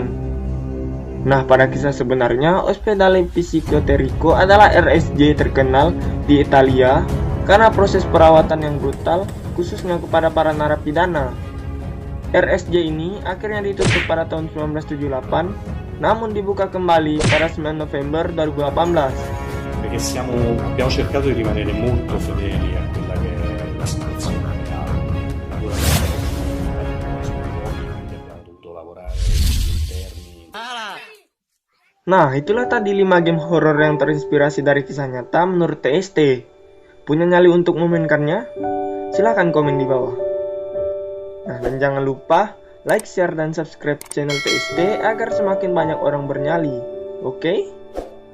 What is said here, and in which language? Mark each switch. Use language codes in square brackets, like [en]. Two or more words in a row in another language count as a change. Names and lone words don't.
[id] Nah, pada kisah sebenarnya, Ospedale Psicoterico adalah RSJ terkenal di Italia karena proses perawatan yang brutal, khususnya kepada para narapidana. RSJ ini akhirnya ditutup pada tahun 1978, namun dibuka kembali pada 9 November 2018. [it] Perché abbiamo cercato di rimanere molto fedeli a quella che è la situazione reale. Naturalmente abbiamo dovuto lavorare interni. [id] Nah, itulah tadi 5 game horror yang terinspirasi dari kisah nyata menurut TST. Punya nyali untuk memainkannya? Silahkan komen di bawah. Nah, dan jangan lupa like, share, dan subscribe channel TST agar semakin banyak orang bernyali.